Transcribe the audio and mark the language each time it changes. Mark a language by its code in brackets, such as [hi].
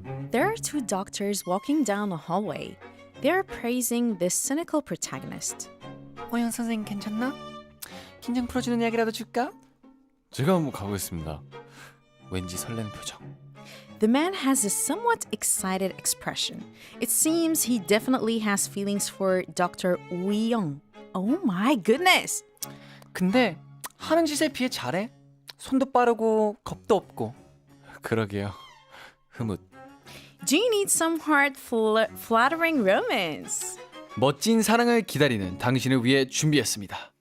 [en] There are two doctors walking down a hallway. They are praising this cynical protagonist. [ko] 오영 선생님 괜찮나? 긴장 풀어주는 약이라도 줄까? 제가 한번 가보겠습니다. 왠지 설레는 표정. [en] The man has a somewhat excited expression. It seems he definitely has feelings for Dr. Woo Young. Oh my goodness! [ko] 근데 하는 짓에 비해 잘해. 손도 빠르고 겁도 없고. 그러게요. 흐뭇. [en] Do you need some heart-flattering romance? [ko] 멋진 사랑을 기다리는 당신을 위해 준비했습니다.